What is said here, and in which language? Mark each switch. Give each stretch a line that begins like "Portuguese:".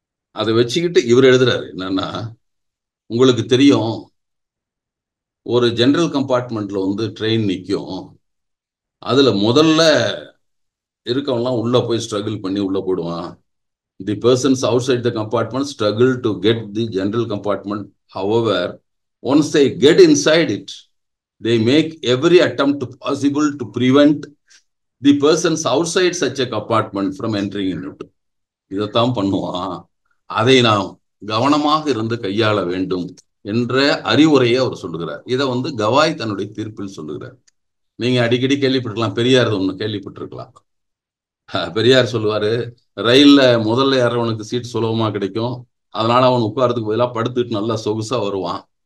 Tamil: அதை வச்சுக்கிட்டு இவர் எழுதுறாரு என்னன்னா, உங்களுக்கு தெரியும், ஒரு ஜெனரல் கம்பார்ட்மெண்ட்ல ட்ரெயின் நிற்கும், அதுல முதல்ல இருக்கவங்கலாம் உள்ள போய் ஸ்ட்ரகிள் பண்ணி உள்ள போடுவான்.
English: The persons outside the compartment struggle to get the general compartment. However, once they get inside it, they make every attempt possible to prevent the persons outside such a compartment from entering into it.
Tamil: இதைத்தான் பண்ணுவான், அதை நாம் கவனமாக இருந்து கையாள வேண்டும் என்ற அறிவுரையை அவர் சொல்லுகிறார். இதை கவாய் தன்னுடைய தீர்ப்பில் சொல்லுகிறார். நீங்க அடிக்கடி கேள்விப்பட்டிருக்கலாம், பெரியார் ஒண்ணு கேள்விப்பட்டிருக்கலாம். பெரியார் சொல்லுவாரு, ரயில்ல முதல்ல ஏறவனுக்கு சீட் சுலபமா கிடைக்கும், அதனால அவன் உட்காரத்துக்கு பதிலாக படுத்துட்டு நல்லா சொகுசா வருவான்.